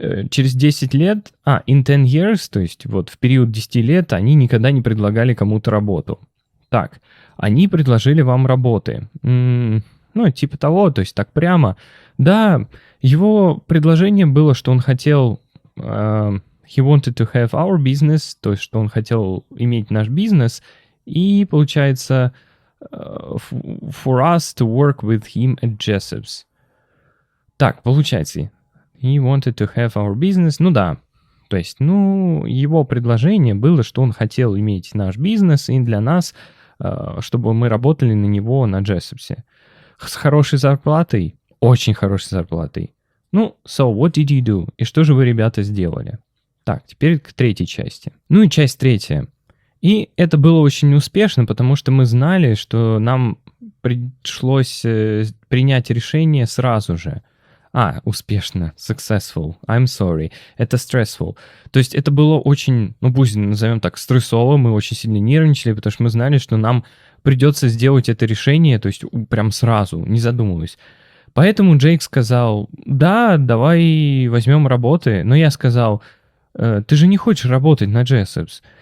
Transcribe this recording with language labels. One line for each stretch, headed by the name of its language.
Russian: Через 10 лет,
English: in 10 years,
Russian: то есть вот в период 10 лет они никогда не предлагали кому-то работу. Так, они предложили вам работы. Типа того, то есть так прямо. Да, его предложение было, что он хотел...
English: he wanted to have our business,
Russian: то есть что он хотел иметь наш бизнес, и, получается,
English: for us to work with him at Jessops.
Russian: Так, получается...
English: He wanted to have our business.
Russian: Да. То есть, его предложение было, что он хотел иметь наш бизнес и для нас, чтобы мы работали на него на Jessops'е. С хорошей зарплатой? Очень хорошей зарплатой.
English: So what did you do?
Russian: И что же вы, ребята, сделали? Так, теперь к третьей части. И часть третья. И это было очень успешно, потому что мы знали, что нам пришлось принять решение сразу же. Успешно,
English: successful, I'm sorry, это stressful.
Russian: То есть это было очень, пусть назовем так, стрессово, мы очень сильно нервничали, потому что мы знали, что нам придется сделать это решение, то есть прям сразу, не задумываясь. Поэтому Джейк сказал, да, давай возьмем работы, но я сказал, ты же не хочешь работать на Jessops.